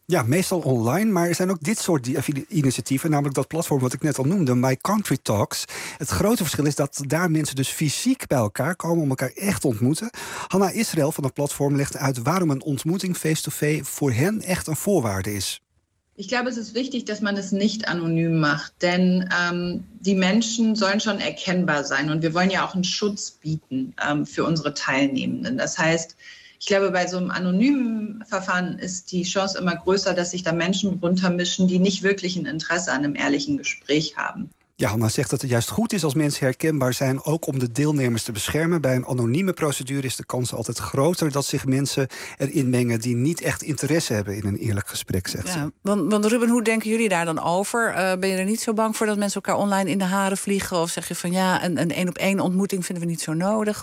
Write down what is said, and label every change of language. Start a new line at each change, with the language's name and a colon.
Dutch: Ja, meestal online. Maar er zijn ook dit soort initiatieven. Namelijk dat platform wat ik net al noemde, My Country Talks. Het grote verschil is dat daar mensen dus fysiek bij elkaar komen om elkaar echt te ontmoeten. Hanna Israël van het platform legt uit waarom een ontmoeting face-to-face voor hen echt een voorwaarde is.
German: Ich glaube, es ist wichtig, dass man es nicht anonym macht, denn die Menschen sollen schon erkennbar sein und wir wollen ja auch einen Schutz bieten für unsere Teilnehmenden. Das heißt, ich glaube, bei so einem anonymen Verfahren ist die Chance immer größer, dass sich da Menschen runtermischen, die nicht wirklich ein Interesse an einem ehrlichen Gespräch haben.
Dutch: Ja, Hanna zegt dat het juist goed is als mensen herkenbaar zijn, ook om de deelnemers te beschermen. Bij een anonieme procedure is de kans altijd groter dat zich mensen erin mengen die niet echt interesse hebben in een eerlijk gesprek, zegt ze. Want Ruben, hoe denken jullie daar dan over? Ben je er niet zo bang voor dat mensen elkaar online in de haren vliegen? Of zeg je van ja, een één-op-één ontmoeting vinden we niet zo nodig?